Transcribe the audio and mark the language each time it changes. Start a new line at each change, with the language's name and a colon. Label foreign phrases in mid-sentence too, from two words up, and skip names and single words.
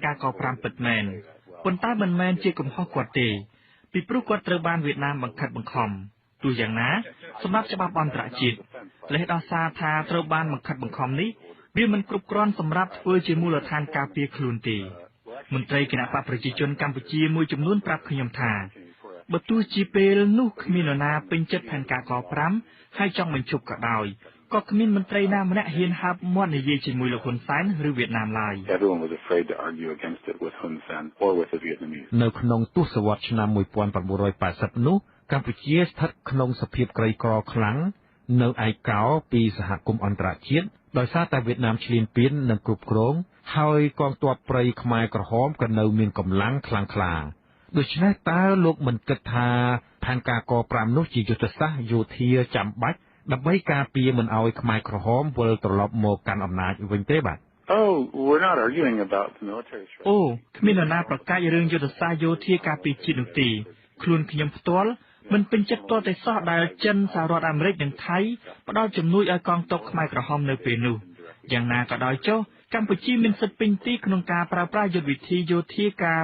Khmer: ការក5ពិតមែនប៉ុន្តែមិនមែនជាកំហុសគាត់ទេពីព្រោះគាត់ត្រូវបានវៀតណាមបង្ខិតបង្ខំទោះយ៉ាងណាសម្រាប់ច្បាប់អន្តរជាតិលេសដោះសារថាត្រូវបានបង្ខិតបង្ខំនេះវាមិនគ្រប់គ្រាន់សម្រាប់ធ្វើជាមូលដ្ឋានការពារខ្លួនទេមន្ត្រីគណៈបកប្រជាជនកម្ពុជាមួយចំនួនប្រាប់ខ្ញុំថាបើទោះជាពេលនោះគ្មាននរណាពេញចិត្តផែនការក5ហើយចង់បញ្ឈប់ក៏ដោយក៏គ្មានមន្ត្រីណាម្នាក់ហ៊ានហាប់មាត់និយាយជាមួយលោកហ៊ុនសែនឬវៀតណាមឡើយ
English: Everyone was afraid to argue against it with Hun Sen or with the Vietnamese.
Khmer: នៅក្នុងទសវត្សរ៍ឆ្នាំ1980នោះកម្ពុជាស្ថិតក្នុងសភាពក្រីក្រខ្លាំងនៅឯកោពីសហគមន៍អន្តរជាតិដោយសារតែវៀតណាមឈ្លានពាននិងគ្រប់គ្រងហើយកងទ័ពព្រៃខ្មែរក្រហមក៏នៅមានកម្លាំងខ្លាំងក្លាដូច្នេះតើលោកមិនគិតថាផែនការក5នោះជាយុទ្ធសាស្ត្រយោធាចាំបាច់ដើម្បីការពារមិនឲ្យខ្មែរក្រហមវិលត្រឡប់មកកាន់អំណាចវិញទេបាទ
English: Oh, we're not arguing about the military strategy.
Khmer: អូគ្មាននរណាប្រកាសរឿងយុទ្ធសាស្ត្រយោធាការពារជាតិនោះទេខ្លួនខ្ញុំផ្ទាល់មិនពេញចិត្តទាល់តែសោះដែលចិនសហរដ្ឋអាមេរិកនិងថៃផ្ដល់ជំនួយឲ្យកងទ័ពខ្មែរក្រហមនៅពេលនោះយ៉ាងណាក៏ដោយចុះកម្ពុជាមានសិទ្ធិពេញទីក្នុងការប្រើប្រាស់យុទ្ធវិធីយោធាការ